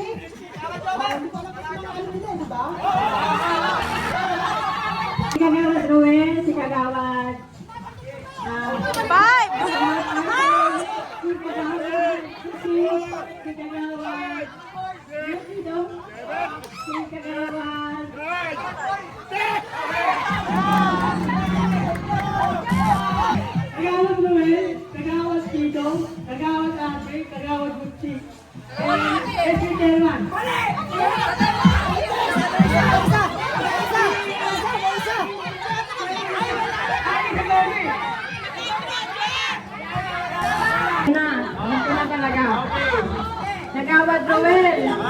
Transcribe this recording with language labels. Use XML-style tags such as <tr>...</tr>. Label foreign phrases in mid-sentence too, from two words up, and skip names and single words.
<tl>Hindi ko nakasama ano nila, di ba? Si Kagawad Ruel. Si Kagawad... Five! Si Kagawad Bukki. Si Kagawad... Si Kagawad... Kagawad Ruel. Kagawad Tito. Kagawad Ate. Kagawad Bukki. Si Chairman. Kagawad Roel.</tl>